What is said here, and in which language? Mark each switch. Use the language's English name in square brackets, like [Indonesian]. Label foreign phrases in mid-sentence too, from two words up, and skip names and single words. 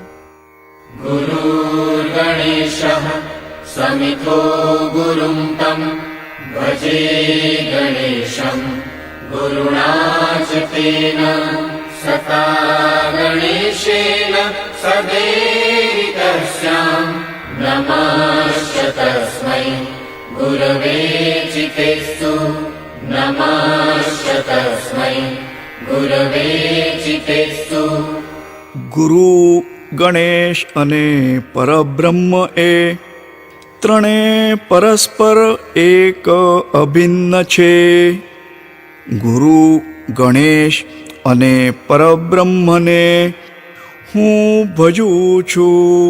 [Sanskrit] गुरुर्गणेशः समितो गुरुं तं भजे गणेशम् गुरुणा च तेन सता गणेशेन सदेवितः स्याम् नमश्च तस्मै गुरवे चितेस्तु नमश्च तस्मै गुरवे चितेस्तु [Gujarati] ગુરુ ગણેશ અને પરબ્રહ્મ એ ત્રણે પરસ્પર એક અભિન્ન છે. ગુરુ ગણેશ અને પરબ્રહ્મને હું ભજું છું.